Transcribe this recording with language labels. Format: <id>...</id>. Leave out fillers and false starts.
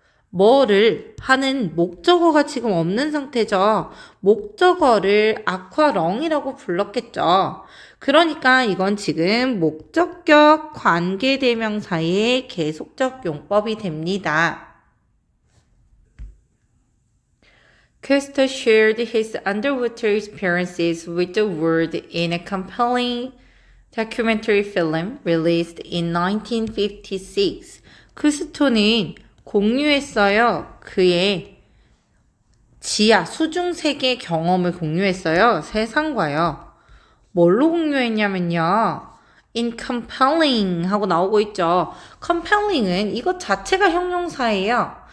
<ko>뭐를 하는 목적어가 지금 없는 상태죠. 목적어를 아쿠아렁이라고 불렀겠죠. 그러니까 이건 지금 목적격 관계대명사의 계속적 용법이 됩니다.</ko> <en>Custer shared his underwater experiences with the world in a compelling documentary film released in 1956.</en> <ko>크스토는 공유했어요. 그의 지하 수중 세계 경험을 공유했어요. 세상과요. 뭘로 공유했냐면요.</ko> <en>in compelling</en> <ko>하고 나오고 있죠. compelling은 이것 자체가 형용사예요.</ko>